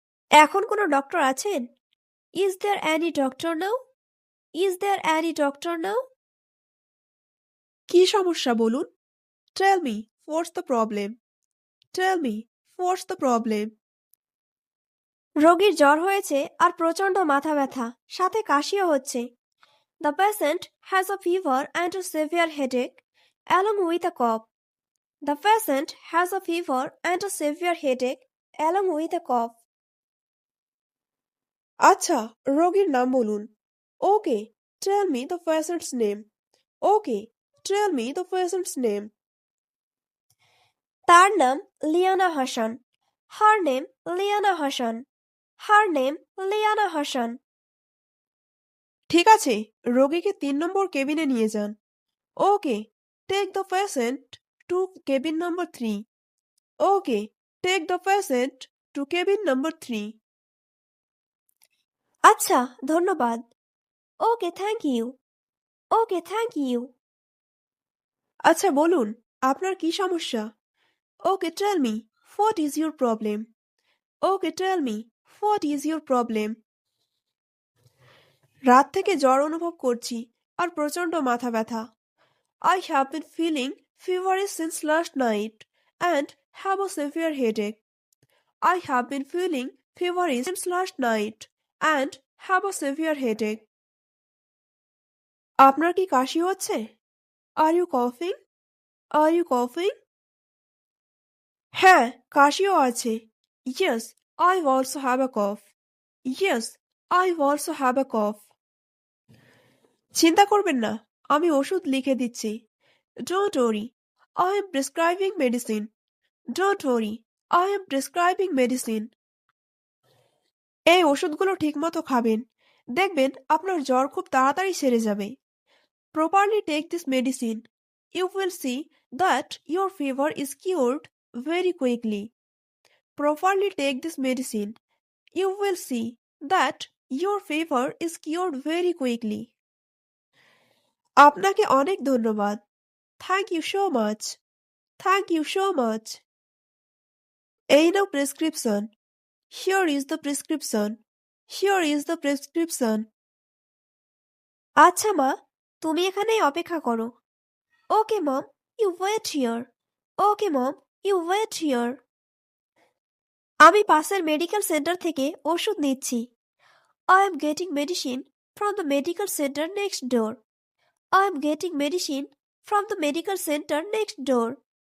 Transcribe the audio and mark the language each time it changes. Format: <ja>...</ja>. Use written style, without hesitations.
<bn>এখন কোনো ডক্টর আছেন?</bn> <en>Is there any doctor now? Is there any doctor now?</en> <bn>কি সমস্যা বলুন?</bn> <en>Tell me, what's the problem? Tell me, what's the problem?</en> <bn>রোগীর জ্বর হয়েছে আর প্রচণ্ড মাথা ব্যথা, সাথে কাশিও হচ্ছে।</bn> <en>The patient has a fever and a severe headache along with a cough. The patient has a fever and a severe headache along with a cough.</en> <bn>আচ্ছা, রোগীর নাম বলুন।</bn> <en>Okay, tell me the patient's name. Okay, tell me the patient's name.</en> <bn>তার নাম Liana Hasan.</bn> <en>Her name Liana Hasan. Her name Liana Hasan.</en> <bn>ঠিক আছে, রোগীকে 3 নম্বর কেবিনে নিয়ে যান।</bn> <en>Okay, take the patient to cabin number 3. Okay, take the patient to cabin number 3.</en> <bn>আচ্ছা, ধন্যবাদ।</bn> <en>Okay, thank you. Okay, thank you.</en> <bn>আচ্ছা বলুন, আপনার কি সমস্যা?</bn> <en>Okay, tell me, what is your problem? Okay, tell me, what is your problem?</en> <bn>রাত থেকে জ্বর অনুভব করছি আর প্রচণ্ড মাথা ব্যথা।</bn> <en>I have been feeling feverish since last night and have a severe headache. I have been feeling feverish since last night and have a severe headache.</en> <bn>আপনার কি কাশি হচ্ছে?</bn> <en>Are you coughing? Are you coughing?</en> <bn>হ্যাঁ, কাশিও আছে।</bn> <en>Yes, I also have a cough. Yes, I also have a cough.</en> <bn>চিন্তা করবেন না, আমি ওষুধ লিখে দিচ্ছি।</bn> <en>Don't worry, I am prescribing medicine. Don't worry, I am prescribing medicine.</en> <bn>এই ওষুধগুলো ঠিকমতো খাবেন। দেখবেন আপনার জ্বর খুব তাড়াতাড়ি সেরে যাবে।</bn> <en>Properly take this medicine. You will see that your fever is cured very quickly. Properly take this medicine. You will see that your fever is cured very quickly.</en> <bn>আপনাকে অনেক ধন্যবাদ।</bn> <en>Thank you so much. Thank you so much.</en> <bn>এই নাও prescription.</bn> <en>Here is the prescription. Here is the prescription.</en> <bn>আচ্ছা মা, তুমি এখানেই অপেক্ষা করো।</bn> <en>Okay mom, you wait here. Okay mom, you wait here.</en> <bn>আমি পাশের মেডিকেল সেন্টার থেকে ওষুধ নিচ্ছি।</bn> <en>I am getting medicine from the medical center next door. I am getting medicine from the medical center next door.</en>